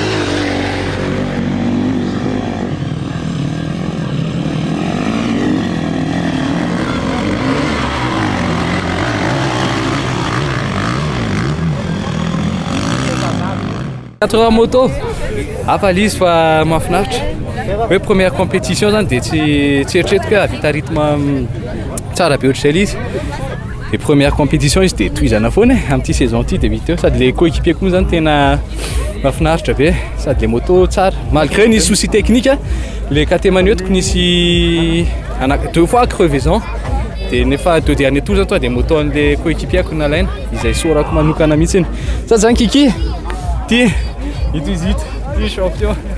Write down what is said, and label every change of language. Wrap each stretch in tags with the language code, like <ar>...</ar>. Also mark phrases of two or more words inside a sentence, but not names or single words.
<mg>Moto hafa izy fa mahafinaritra hoe</mg> <fr>première compétition</fr> <mg>zany dia tsy eritreretiko hoe havita rythme tsara be ohatr'izay izy</mg> <fr>et première compétition</fr> <mg>izy dia tohizana foana amin'ity saison ity dia vita sady le coéquipier koa zany tena mahafinaritra be sady le moto tsara malgré nisy</mg> <fr>souci technique</fr> <mg>le KTM entiko nisy 2</mg> <fr>fois crevaison</fr> <mg>dia nefa 2</mg> <fr>derniers tours</fr> <mg>zany toa dia moto an'le coéquipier-ko nalaina izay sorako manokana mihitsy sady zany Kiki ty ito izy ito ty champion.</mg>